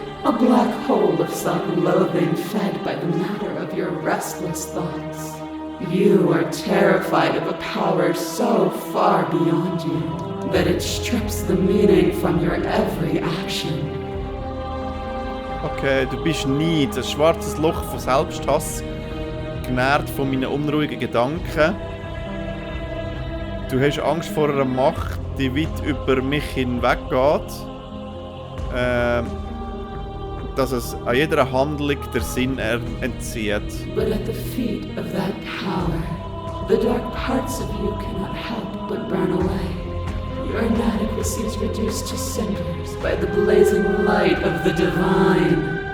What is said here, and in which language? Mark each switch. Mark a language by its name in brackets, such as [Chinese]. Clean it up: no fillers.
[English] A black hole of self-loathing fed by the matter of your restless thoughts. You are terrified of a power so far beyond you that it strips the meaning from your every action. [German] Okay, du bist Neid, ein schwarzes Loch von Selbsthass, genährt von meinen unruhigen Gedanken. Du hast Angst vor einer Macht, die weit über mich hinweggeht. Dass es an jeder Handlung der Sinn entzieht. [English] But at the feet of that power, the dark parts of you cannot help but burn away. Your inadequacy is reduced to cinders by the blazing light of the divine.